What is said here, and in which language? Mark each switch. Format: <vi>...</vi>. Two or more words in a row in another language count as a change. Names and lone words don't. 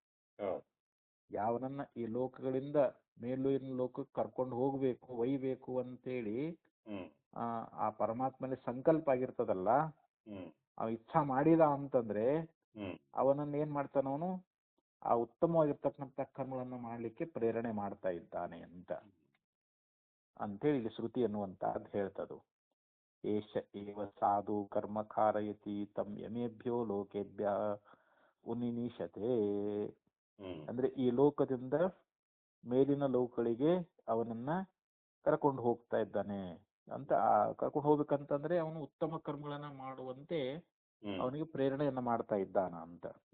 <kn>ಯಾವನನ್ನ ಈ ಲೋಕಗಳಿಂದ ಮೇಲಿನ ಲೋಕಕ್ಕೆ ಕರ್ಕೊಂಡು ಹೋಗ್ಬೇಕು ಒಯ್ಬೇಕು ಅಂತೇಳಿ ಆ ಪರಮಾತ್ಮನಲ್ಲಿ ಸಂಕಲ್ಪ ಆಗಿರ್ತದಲ್ಲ, ಅವ ಇಚ್ಛಾ ಮಾಡಿದ ಅಂತಂದ್ರೆ ಅವನನ್ನ ಏನ್ ಮಾಡ್ತಾನ, ಅವನು ಆ ಉತ್ತಮವಾಗಿರ್ತಕ್ಕಂಥ ಕರ್ಮಗಳನ್ನ ಮಾಡ್ಲಿಕ್ಕೆ ಪ್ರೇರಣೆ ಮಾಡ್ತಾ ಇದ್ದಾನೆ ಅಂತೇಳಿ ಇಲ್ಲಿ ಶ್ರುತಿ ಅನ್ನುವಂತಹದ್ದು ಹೇಳ್ತದು.</kn> <sa>ಏಷ ಏವ ಸಾಧು ಕರ್ಮ ಕಾರಯತಿ ತಂ ಯಮೇಭ್ಯೋ ಲೋಕೇಭ್ಯ ಉನ್ನಿನೀಶತೆ.</sa> <kn>ಅಂದ್ರೆ ಈ ಲೋಕದಿಂದ ಮೇಲಿನ ಲೋಕಗಳಿಗೆ ಅವನನ್ನ ಕರ್ಕೊಂಡು ಹೋಗ್ತಾ ಇದ್ದಾನೆ ಅಂತ. ಕರ್ಕೊಂಡು ಹೋಗ್ಬೇಕಂತಂದ್ರೆ ಅವನು ಉತ್ತಮ ಕರ್ಮಗಳನ್ನ ಮಾಡುವಂತೆ ಅವನಿಗೆ ಪ್ರೇರಣೆಯನ್ನ ಮಾಡ್ತಾ ಇದ್ದಾನ ಅಂತ.</kn>